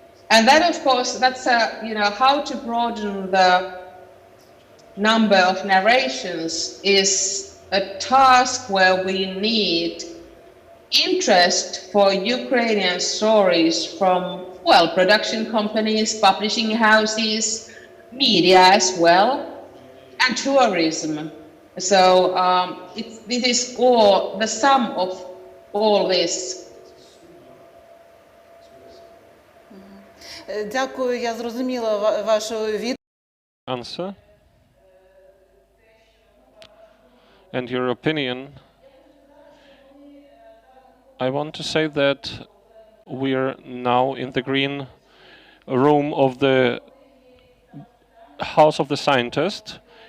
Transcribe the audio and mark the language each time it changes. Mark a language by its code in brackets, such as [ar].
[en] And that, of course, that's you know, how to broaden the number of narrations is a task where we need interest for Ukrainian stories from, well, production companies, publishing houses, media as well, and tourism. So this is all the sum of all this. [uk] Дякую, я зрозуміла вашу відповідь. [en] Answer and your opinion. I want to say that we're now in the green room of the House of the Scientist.